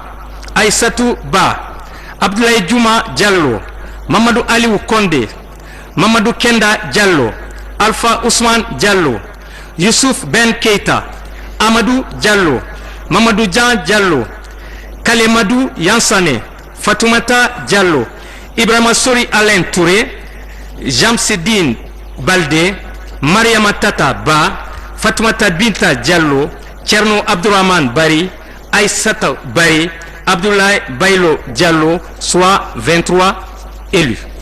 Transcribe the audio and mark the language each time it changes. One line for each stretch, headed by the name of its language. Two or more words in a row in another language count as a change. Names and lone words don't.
French: Aïssatou Ba. Abdoulaye Djouma Diallo. Mamadou Aliou Kondé. Mamadou Kenda Diallo. Alpha Ousmane Diallo. Youssouf Ben Keita. Amadou Diallo. Mamadou Jean Diallo. Kalemadou Yansane. Fatoumata Diallo. Ibrahima Sori Alain Touré. Jamsedine Baldé. Mariama Tata Ba. Fatoumata Binta Diallo. Tcherno Abdourahman Bari. Aïssata Baye, Abdoulaye Bailo Diallo, soit 23 élus.